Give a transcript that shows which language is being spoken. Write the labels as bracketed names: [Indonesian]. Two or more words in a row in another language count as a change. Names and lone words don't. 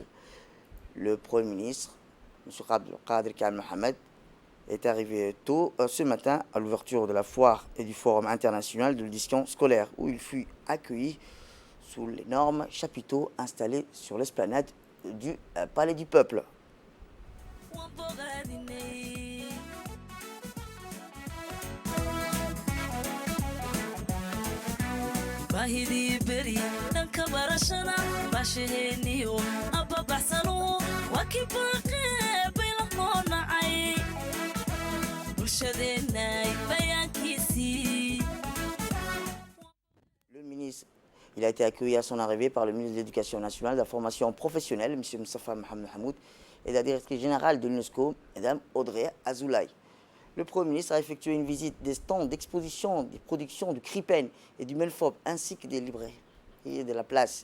[French] Le Premier ministre, M. Abdelkader Kamil Mohamed, est arrivé tôt ce matin à l'ouverture de la foire et du forum international de l'édition scolaire, où il fut accueilli sous l'énorme chapiteau installé sur l'esplanade du Palais du Peuple. [Somali] bahidii beri dhanka barashada baashaheeniyo abbabaxsano waa kii baaqee baylaqoo nacay bulshadeenay bayaankiisii. [French] Le ministre, il a été accueilli à son arrivée par le ministre de l'Éducation nationale, de la formation professionnelle, M. Moustapha Mohamed Hamoud, et la directrice générale de l'UNESCO, Mme Audrey Azoulay. Le Premier ministre a effectué une visite des stands d'exposition des productions du CRIPEN et du MENFOP, ainsi que des librairies et de la place.